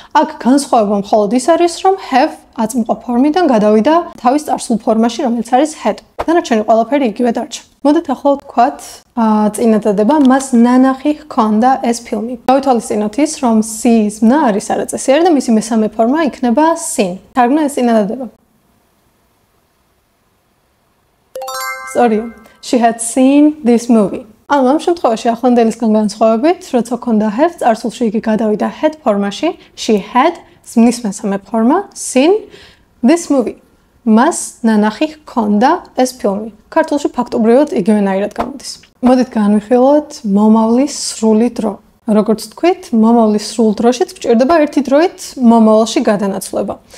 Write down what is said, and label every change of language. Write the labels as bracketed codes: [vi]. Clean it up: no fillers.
[ka] აქ განსხვავება მხოლოდ ის არის, რომ have აწმყო ფორმიდან გადავიდა თავის წარსულ ფორმაში, რომელიც არის had. დანარჩენი ყველაფერი იგივე დარჩა. მოდით ახლა ვთქვათ, წინადადება მას ნანახი ჰქონდა ეს ფილმი. გავითვალისწინოთ ის, რომ see-ის მნა არის არაწესიერი და მისი მესამე ფორმა იქნება seen. თარგმნა ეს წინადადება. [en] Sorry, she had seen this movie. [ka] ანუ ამ შემთხვევაში ახლანდელისგან განსხვავებით, როცა ქონდა have, წარსულში იგი გადავიდა had ფორმაში, [en] she had [ka] მის მესამე ფორმა [en] seen this movie. [ka] მას ნანახი ჰქონდა ეს ფილმი. ქართულში ფაქტობრივად იგივენაირად გამოდის. მოდით განვიხილოთ მომავლის სრული დრო. როგორც თქვით, მომავლის სრულ დროშიც გვჭირდება ერთი დროით მომავალში გადანაცვლება.